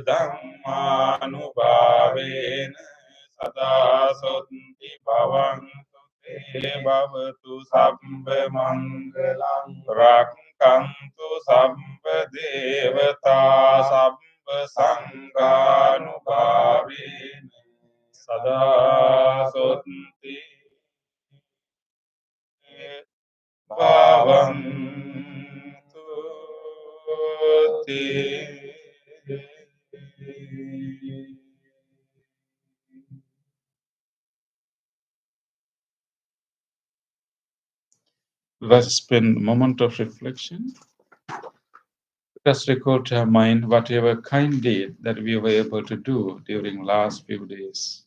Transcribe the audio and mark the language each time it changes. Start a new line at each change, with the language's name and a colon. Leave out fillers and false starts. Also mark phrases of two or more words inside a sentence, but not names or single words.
Pali: ධම්මානුභාවේන සදා සොත්ති භවන්තු තේ භවතු සම්බ මංගලං රක්ඛන්තු සම්බ දේවතා සම්බ සංඝානුභාවේන සදා සොත්ති භවන්තු තේ.
English: Let's spend a moment of reflection. Let us recall to our mind whatever kind deed that we were able to do during last few days.